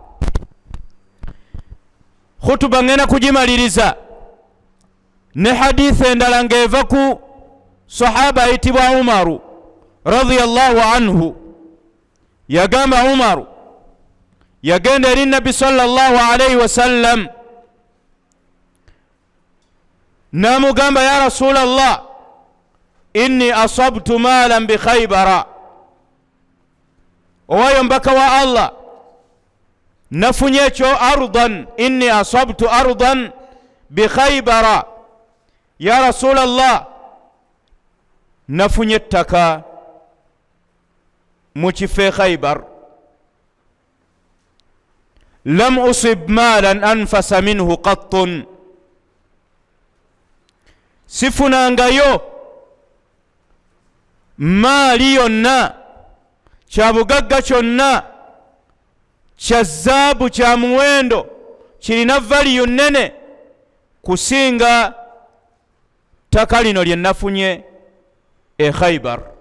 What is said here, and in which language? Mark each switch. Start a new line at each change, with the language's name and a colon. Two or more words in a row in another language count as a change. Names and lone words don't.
Ganda: Khutuba ngenda kugimaliriza ne hadithi endala ng'eva ku sahaba ayitibwa Umaru
Arabic: رضي الله عنه.
Ganda: Yagamba Umaru yagenda eri Nabbi
Arabic: صلى الله عليه وسلم
Ganda: namugamba
Arabic: يا رسول الله إني أصبت مالا بخيبر,
Ganda: owayo mbaka wa Allah nafunye ekyo ardan,
Arabic: إني أصبت أرضا بخيبر يا رسول الله
Ganda: nafunye ettaka mu kifo Khaybar,
Arabic: لم أصب مالا أنفس منه قط,
Ganda: sifunangayo maali yonna kya bugagga kyonna kya zaabu kya muwendo kirina valiyu nnene kusinga ttaka lino lye nafunye e Khaybar.